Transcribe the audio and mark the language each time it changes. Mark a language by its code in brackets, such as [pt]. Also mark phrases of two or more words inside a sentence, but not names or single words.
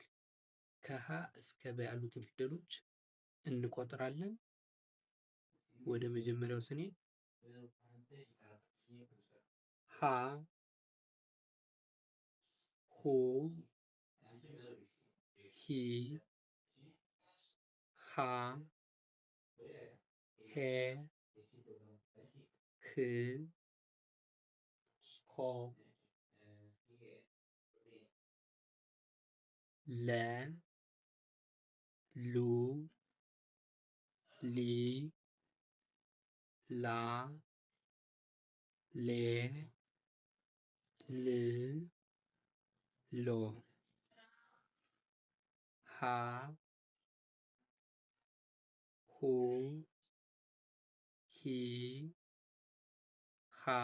[am] ከሀ እስከ በ ያሉትን ፊደሎች እንቆጥራለን። ወደ መጀመሪያው ስንሄድ ሀ ሁ ሂ ሃ ሄ ህ ሆ ለ ሉ ሊ ላ ሌ ል ሎ ሀ ሁ ሂ ሃ